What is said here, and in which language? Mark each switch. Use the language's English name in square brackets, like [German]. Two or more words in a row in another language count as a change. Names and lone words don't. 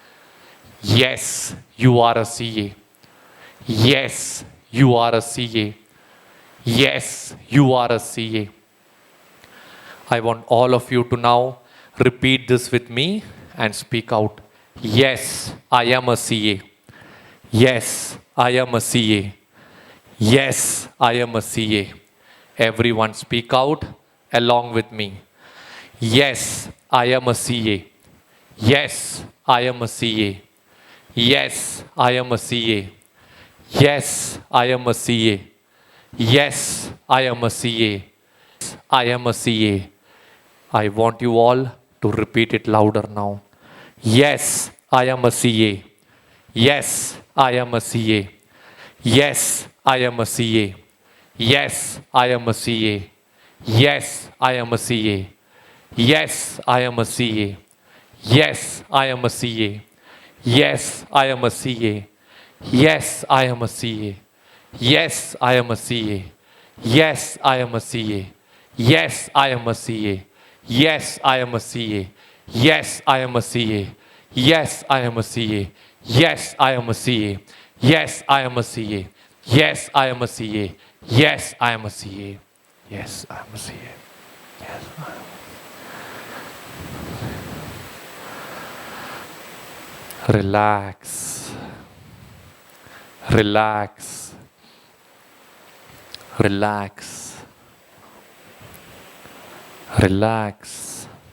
[English] Yes, you are a CA. Yes, you are a CA. Yes, you are a CA. I want all of you to now repeat this with me and speak out. Yes, I am a CA. Yes, I am a CA. Yes, I am a CA. Everyone speak out along with me. Yes, I am a CA. Yes, I am a CA. Yes, I am a CA. Yes, I am a CA. Yes, I am a CA. I am a CA. I want you all to repeat it louder now. Yes, I am a CA. Yes, I am a CA. Yes, I am a CA. Yes, I am a CA. Yes, I am a CA. Yes, I am a CA. Yes, I am a CA. Yes, I am a CA. Yes, I am a CA. Yes, I am a CA. Yes, I am a CA. Yes, I am a CA. Yes, I am a CA. Yes, I am a CA. Yes, I am a CA. Yes, I am a CA. Yes, I am a CA. Yes, I am a CA. Yes, I am a CA. Yes, I am a CA. Yes, I am. Relax. Relax. Relax. Relax.